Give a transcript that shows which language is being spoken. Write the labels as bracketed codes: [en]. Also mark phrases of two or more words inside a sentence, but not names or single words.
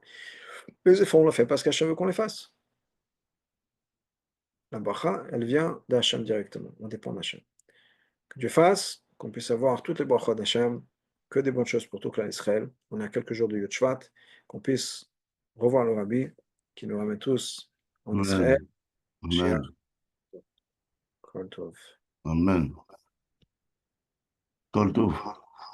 [fr] Les efforts, on le fait parce qu'Hachem veut qu'on les fasse. La bracha, elle vient d'Hachem directement. On dépend d'Hachem. Que Dieu fasse, qu'on puisse avoir toutes les brachot d'Hachem, que des bonnes choses pour tout clan Israël. On a quelques jours de Yud Shvat, qu'on puisse revoir le Rabbi, qui nous ramène tous en Israël. Amen. Mashiach, Amen. [he] כל טוב. אמן. כל טוב.